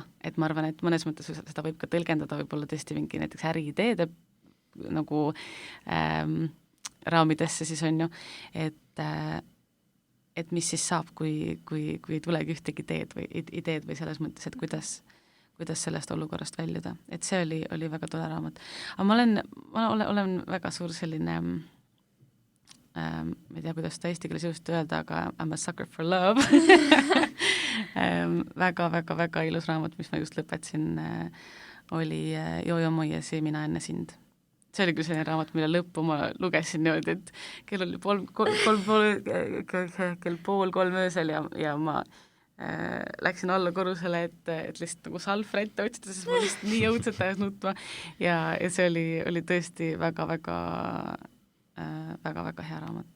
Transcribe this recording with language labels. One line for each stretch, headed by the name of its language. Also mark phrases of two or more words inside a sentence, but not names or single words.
Estonian: Et ma arvan, et mõnes mõttes seda võib ka tõlgendada võib-olla tõesti mingi näiteks äriideede nagu raamidesse siis on ju, et mis siis saab, kui ei tulegi ühtegi ideed või selles mõttes, et kuidas sellest olukorrast väljuda. Et see oli väga tore raamat. Aga ma olen väga suur selline ma ei tea, kuidas seda eesti keeles just öelda, aga
English: I'm a sucker for love.
Estonian: väga ilus raamat, mis ma just lõpetasin, oli Jojo Moiesi Mina enne sind. See oli küll selline raamat, mille lõppu ma lugesin niimoodi, et kell oli kell 2:30 öösel ja ma läksin alla korrusele, et lihtsalt nagu salvra ette otsida, sest ma lihtsalt nii õudselt ajas nutma ja see oli tõesti väga hea raamat.